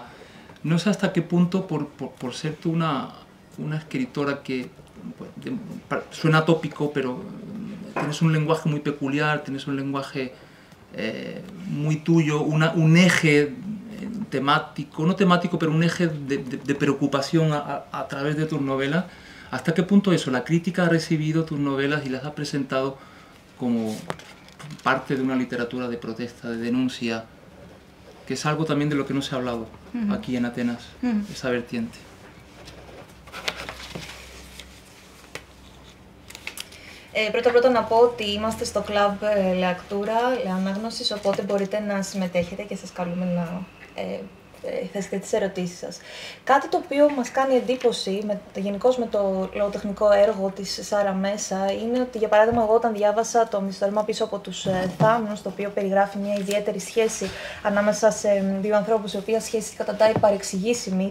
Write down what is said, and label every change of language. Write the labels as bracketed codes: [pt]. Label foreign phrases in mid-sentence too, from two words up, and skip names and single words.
[es] No sé hasta qué punto, por ser tú una escritora que suena tópico, pero tienes un lenguaje muy peculiar, tienes un lenguaje muy tuyo, un eje temático, no temático, pero un eje de preocupación a través de tus novelas. ¿Hasta qué punto eso, la crítica ha recibido tus novelas y las ha presentado como parte de una literatura de protesta, de denuncia, que es algo también de lo que no se ha hablado aquí en Atenas, esa vertiente? [el] Πρώτα να πω ότι είμαστε στο κλαμπ Λεακτούρα, Ανάγνωσης, οπότε μπορείτε να συμμετέχετε και σας καλούμε να θέσετε τις ερωτήσεις σας. Κάτι το οποίο μας κάνει εντύπωση γενικώς με το λογοτεχνικό έργο της Σάρα Μέσα είναι ότι, για παράδειγμα, εγώ όταν διάβασα το μυθιστόρημα Πίσω από τους θάμνους, το οποίο περιγράφει μια ιδιαίτερη σχέση ανάμεσα σε δύο ανθρώπους, η οποία σχέση καταντάει παρεξηγήσιμη.